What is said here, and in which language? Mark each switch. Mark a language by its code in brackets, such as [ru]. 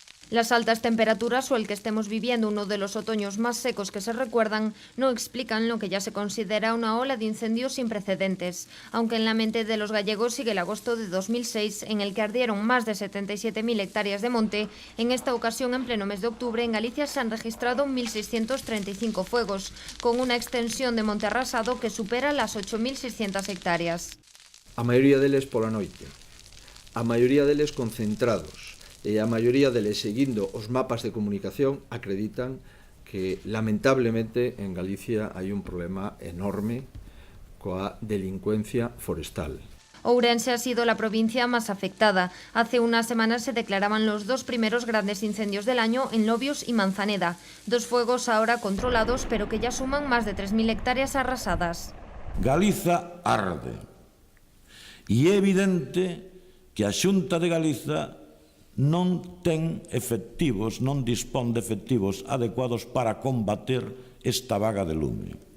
[es] Las altas temperaturas o el que estemos viviendo uno de los otoños más secos que se recuerdan no explican lo que ya se considera una ola de incendios sin precedentes, aunque en la mente de los gallegos sigue el agosto de 2006 en el que ardieron más de 77.000 hectáreas de monte. En esta ocasión, en pleno mes de octubre, en Galicia se han registrado 1.635 fuegos, con una extensión de monte arrasado que supera las 8.600 hectáreas. [gl] A maioría deles pola noite, a maioría deles concentrados, e a maioría deles seguindo os mapas de comunicación acreditan que lamentablemente en Galicia hai un problema enorme coa delincuencia forestal. [es] Ourense ha sido la provincia más afectada. Hace unas semanas se declaraban los dos primeros grandes incendios del año en Lobios y Manzaneda, dos fuegos ahora controlados pero que ya suman más de 3.000 hectáreas arrasadas. [gl] Galiza arde e é evidente que a Xunta de Galiza non ten efectivos, non dispón de efectivos adecuados para combater esta vaga de lume.